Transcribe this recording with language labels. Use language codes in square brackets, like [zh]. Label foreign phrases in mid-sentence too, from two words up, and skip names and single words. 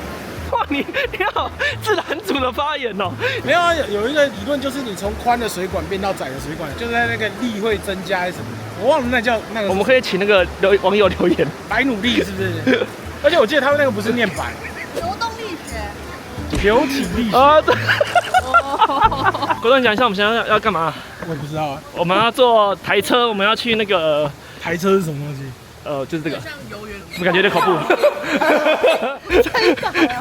[zh] 哇，你好自然組的發言哦。沒有啊，有一個理論就是你從寬的水管變到窄的水管，就是那個力會增加還是什麼的，我忘了那叫那個。我們可以請那個網友留言。白努力是不是？而且我記得他們那個不是念白，流動力學，流體力學啊，對。國棟，講一下我們現在要幹嘛？我也不知道啊。我们要坐台車，我们要去那個台車是什麼東西？就是這個，像遊園，我感覺有點恐怖。太傻了。